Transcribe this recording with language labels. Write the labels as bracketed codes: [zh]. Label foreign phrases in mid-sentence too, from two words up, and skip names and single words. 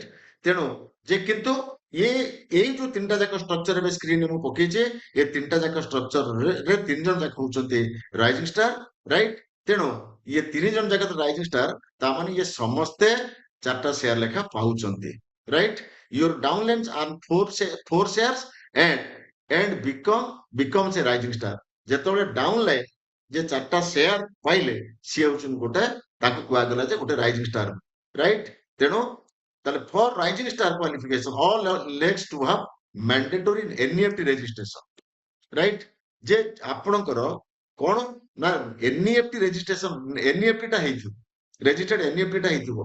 [or] ତେଣୁ ଯେ କିନ୍ତୁ ଏଇ ଯୋଉ 3ଟା ଯାକ ଷ୍ଟ୍ରକ୍ଚର ଏବେ ସ୍କ୍ରିନରେ ମୁଁ ପକେଇଛି, ଏ 3ଟା ଯାକ ଷ୍ଟ୍ରକ୍ଚରରେ 3 ଜଣ ଯାକ ହଉଛନ୍ତି [en] rising star right. [or] ତେଣୁ ଇଏ 3 ଜଣ ଯାକ [en] rising star, [or] ତାମାନେ ଇଏ ସମସ୍ତେ 4ଟା ସେୟାର ଲେଖା ପାଉଛନ୍ତି ରାଇଟ୍। [en] your downlines are 4 shares and becomes a rising star. [or] ଯେତେବେଳେ ଡାଉନ ଲାଇନ ଯେ 4ଟା ସେୟାର ପାଇଲେ, ସିଏ ହଉଛନ୍ତି ଗୋଟେ, ତାକୁ କୁହାଗଲା ଯେ ଗୋଟେ [en] rising star right. [or] ତେଣୁ ତାହେଲେ [en] for rising star qualification all legs to have mandatory NEFT registration, right? [or] ଯେ ଆପଣଙ୍କର କଣ ନା [en] NEFT registration, [or] ଏନ୍ଇଏଫଟି ଟା ହେଇଥିବ, [en] registered NEFT [or] ଟା ହେଇଥିବ।